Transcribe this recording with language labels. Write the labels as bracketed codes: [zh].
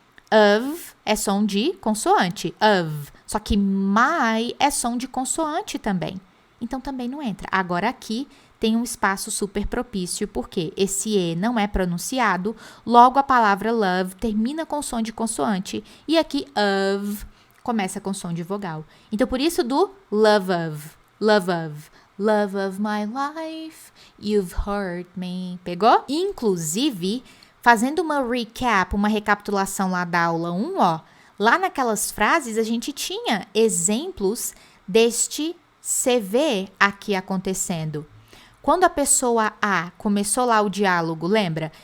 [pt] Of é som de consoante. Of. Só que my é som de consoante também. Então, também não entra. Agora, aqui tem um espaço super propício, porque esse E não é pronunciado. Logo, a palavra love termina com som de consoante. E aqui, of, começa com som de vogal. Então, por isso, do [en] love of. Love of. Love of my life, you've hurt me. [pt] Pegou? Inclusive, fazendo uma recap, uma recapitulação lá da aula 1, ó, lá naquelas frases a gente tinha exemplos deste CV aqui acontecendo. Quando a pessoa A começou lá o diálogo, lembra?